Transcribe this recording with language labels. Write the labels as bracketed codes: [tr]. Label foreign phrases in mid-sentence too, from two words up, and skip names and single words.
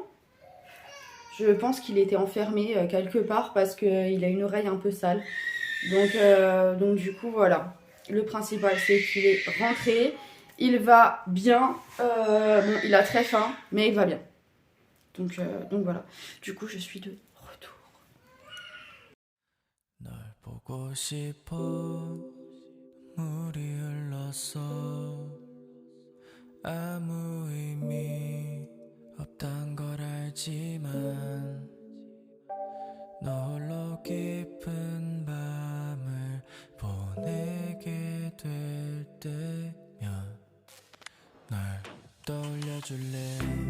[fr] Je pense qu'il était enfermé quelque part parce qu'il a une oreille un peu sale. Donc du coup, voilà. Le principal, c'est qu'il est rentré. Il va bien. Bon, il a très faim, mais il va bien. Donc voilà. Du coup, je suis de retour. [ko] 널 보고 싶어 물이 흘렀어 아무 의미 없단 걸 알지만 너 홀로 깊은 밤을 보내게 될 때면 날 떠올려줄래